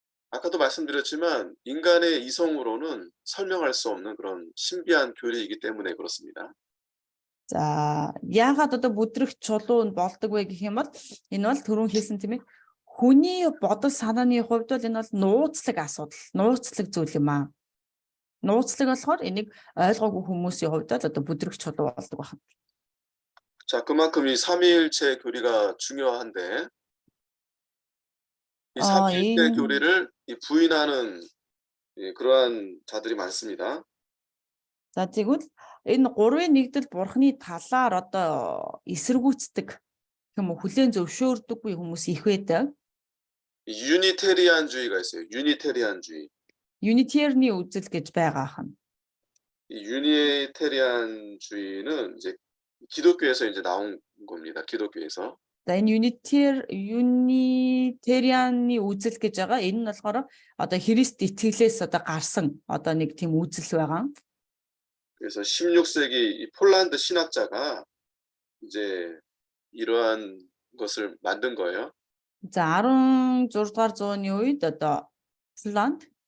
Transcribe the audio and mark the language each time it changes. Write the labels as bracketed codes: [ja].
[ko] 아까도 말씀드렸지만 인간의 이성으로는 설명할 수 없는 그런 신비한 교리이기 때문에 그렇습니다. [mn] За яагаад одоо бүдрэх чулуу нь болдог вэ гэх юм бол энэ бол түрүүн хэлсэн тийм ээ хүний бодол санааны хувьд бол энэ бол нууцлаг асуудал, нууцлаг зүйл юм аа. Нууцлаг болохоор энийг ойлгоогүй хүмүүсийн хувьд л одоо бүдрэх чулуу болдог байна. [ko] 자, 그만큼 이 삼위일체 교리가 중요한데 이 삼위일체 교리를 부인하는 그러한 자들이 많습니다. [mn] За тэгвэл энэ гурвын нэгдэл Бурхны талаар одоо эсэргүүцдэг юм уу хүлээн зөвшөөрдөггүй хүмүүс их байдаг. [ko] 유니테리안주의가 있어요. 유니테리안주의. [mn] 유니티어니 үзэл гэж байгаа хан. [ko] 이 유니테리안주의는 이제 기독교에서 이제 나온 겁니다. 기독교에서. [mn] За энэ 유니테리안이 үзэл гэж байгаа. Энэ нь болохоор одоо Христ итгэлээс одоо гарсан одоо нэг тийм үзэл байгаа. [ko] 그래서 16세기 이 폴란드 신학자가 이제 이러한 것을 만든 거예요. [mn] За 16 дугаар зууны үед одоо 폴란드